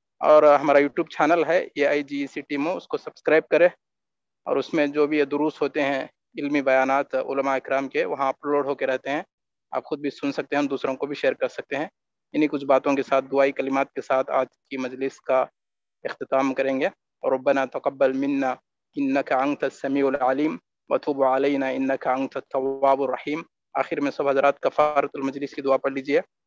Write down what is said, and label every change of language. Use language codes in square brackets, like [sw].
[ur] اور ہمارا YouTube channel ہے AIGEC ٹیمو، اس کو سبسکرائب کریں، اور اس میں جو بھی یہ دروس ہوتے ہیں علمی بیانات علماء اکرام کے وہاں اپلوڈ ہو کے رہتے ہیں. آپ خود بھی سن سکتے ہیں، دوسروں کو بھی شیئر کر سکتے ہیں. انہی کچھ باتوں کے ساتھ، دعائی کلمات کے ساتھ آج کی مجلس کا اختتام کریں گے. [ar] ربنا تقبل منا انك انت السميع العليم وتب علينا انك انت التواب الرحيم. [ur] آخر میں سب حضرات کفارۃ المجلس کی دعا پڑھ لیجئے.